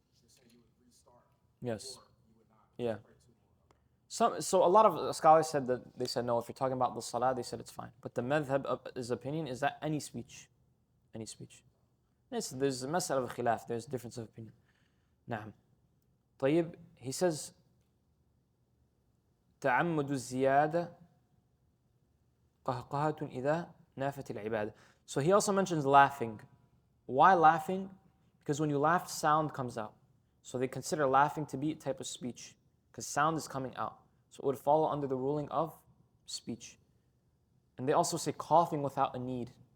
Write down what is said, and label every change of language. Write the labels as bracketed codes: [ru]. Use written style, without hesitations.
[en] You're saying you would restart, yes, or you would not pray 2 more. So a lot of scholars said that, they said no, if you're talking about the salah, they said it's fine. But the madhab, his opinion is that any speech. There's a mas'ala of khilaf, there's difference of opinion. [ar] Naam. طيب, [en] he says, [ar] تعمد الزيادة قهقهة إذا نافت العبادة. [en] So he also mentions laughing. Why laughing? Because when you laugh, sound comes out. So they consider laughing to be a type of speech, because sound is coming out. So it would follow under the ruling of speech. And they also say coughing without a need.